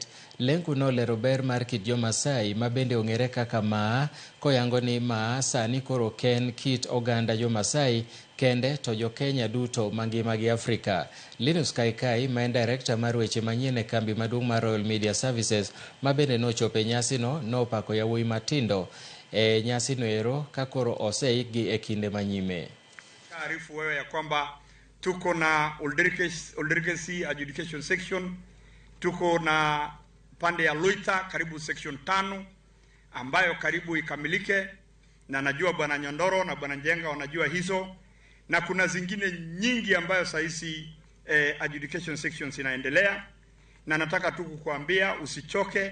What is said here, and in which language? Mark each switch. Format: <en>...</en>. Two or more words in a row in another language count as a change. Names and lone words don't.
<luo>Lenku nolero ber mar kit Jo-Masai ma bende ong'ere kaka Maa, koyango ni Maa sani koro ken kit oganda Jo-Masai kende to Jo-Kenya duto mangimagi Afrika. Linus Kaikai, ma en director mar weche manyien e kambi maduong' mar Royal Media Services, ma bende nochopo e nyasino, nopako yawuoyi matindo e nyasino ero ka koro oseikgi e kinde manyime.</luo> <sw>Taarifu wewe ya kwamba tuko na Olderkesi</sw> <en>adjudication section,</en> <sw>tuko na pande ya Luita karibu section 5 ambayo karibu ikamilike, na najua bwana Nyondoro na bwana Njenga wanajua hizo, na kuna zingine nyingi ambayo sahizi</sw> <en>adjudication sections</en> <sw>inaendelea, na nataka tu kukuambia usichoke.</sw>